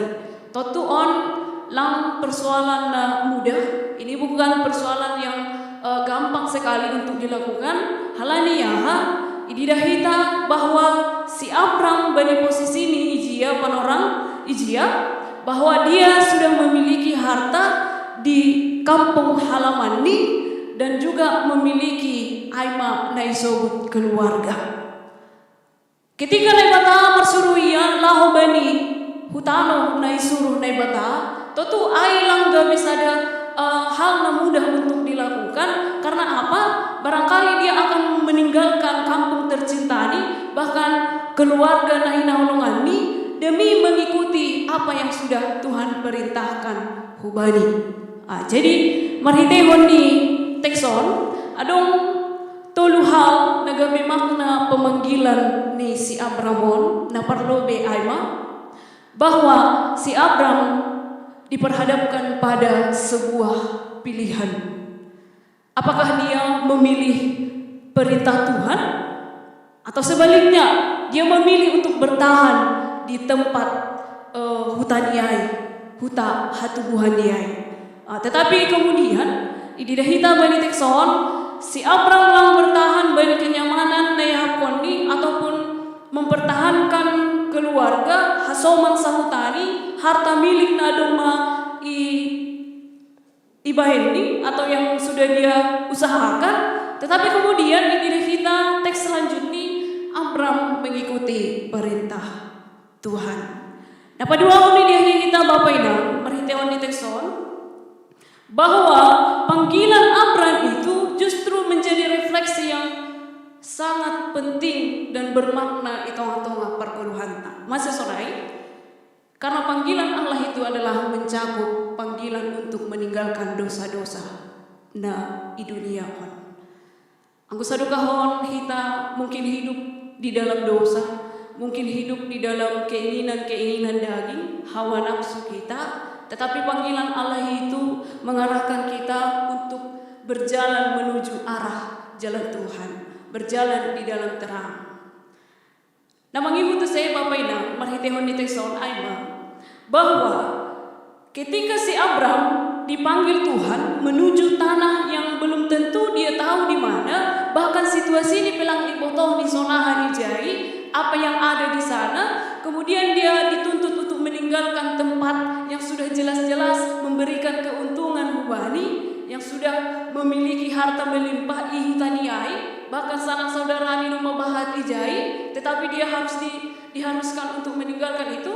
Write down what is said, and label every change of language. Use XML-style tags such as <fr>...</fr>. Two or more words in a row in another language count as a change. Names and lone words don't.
<smr>Totu on lang</smr> <id>persoalan mudah. Ini bukan persoalan yang gampang sekali untuk dilakukan.</id> <smr>Halani ya, ididahita</smr> <id>bahwa si Abram bani posisi ini</id> <smr>ijia panorang ijia</smr> <id>bahwa dia sudah memiliki harta di kampung halaman ni dan juga memiliki</id> <smr>aima naisobut</smr> <id>keluarga. Ketika</id> <smr>naibata marsuruia laho bani hutano naisuruh naibata,</smr> <id>tentu</id> <smr>ai lang</smr> <id>gak bisa ada hal na mudah untuk dilakukan. Karena apa? Barangkali dia akan meninggalkan kampung tercinta ni, bahkan keluarga</id> <smr>na hinaulungan ni</smr> <id>demi mengikuti apa yang sudah Tuhan perintahkan hubani.</id> <smr>Jadi marhitehon ni tekson adong tolu hal nagabi</smr> <id>makna pemanggilan</id> <smr>ni si Abramon na parlobe aima</smr> <id>bahwa si Abram diperhadapkan pada sebuah pilihan. Apakah dia memilih perintah Tuhan atau sebaliknya dia memilih untuk bertahan di tempat</id> <smr>hutaniai, huta hatubuhaniai.</smr> <id>Tetapi kemudian</id> <smr>ididahita bani tekson</smr> <id>si Abram lang bertahan bani kenyamanan</id> <smr>nayahapon ni</smr> <id>ataupun mempertahankan keluarga</id> <smr>hasoman sahutani</smr> <id>harta milik</id> <smr>na doma ibahendi</smr> <id>atau yang sudah dia usahakan. Tetapi kemudian ididahita teks selanjutnya Abram mengikuti perintah Tuhan. Nah pada awal ini kita Bapak Inang</id> <smr>merhitewan di tekson</smr> <id>bahwa panggilan Abram itu justru menjadi refleksi yang sangat penting dan bermakna</id> <smr>itonga-tonga perpuluhan. Masih sonai?</smr> <id>Karena panggilan Allah itu adalah mencakup panggilan untuk meninggalkan dosa-dosa na di dunia hon.</id> <smr>Angku sadukahon</smr> <id>kita mungkin hidup di dalam dosa, mungkin hidup di dalam keinginan-keinginan daging, hawa nafsu kita. Tetapi panggilan Allah itu mengarahkan kita untuk berjalan menuju arah jalan Tuhan, berjalan di dalam terang. Nah mengibu saya Bapak Inang</id> <smr>marhitehon ni tekson aima</smr> <id>bahwa ketika si Abram dipanggil Tuhan menuju tanah yang belum tentu dia tahu di mana, bahkan situasi ini</id> <smr>pelang ipotoh di sonahan ijai,</smr> <id>apa yang ada di sana, kemudian dia dituntut untuk meninggalkan tempat yang sudah jelas-jelas memberikan keuntungan hubani, yang sudah memiliki harta melimpah ihutaniai, bahkan sanak saudara</id> <smr>ni membahat ijai,</smr> <id>tetapi dia harus diharuskan untuk meninggalkan itu.</id>